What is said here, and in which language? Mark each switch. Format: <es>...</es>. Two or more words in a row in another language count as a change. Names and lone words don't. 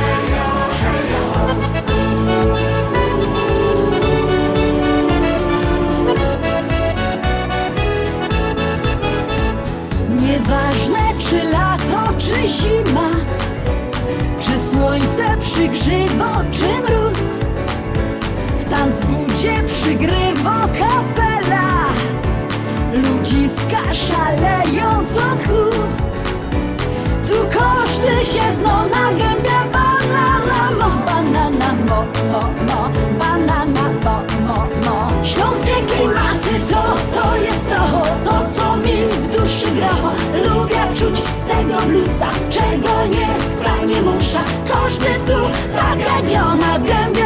<szl>Nieważne czy lato, czy zima, czy słońce przygrzywo, czy mróz, w tanzbudzie przygrywo kapela.</szl> <pl>Ludziska szaleją co tchu.</pl> <szl>Tu każdy się zno na gębie. Banana mo, banana mo, mo, mo, banana mo, mo, mo.</szl> <pl>Śląskie klimaty to jest to co mi w duszy gra. Lubię czuć tego bluesa, czego nie chce, nie muszę. Każdy tu tak legio na gębie.</pl>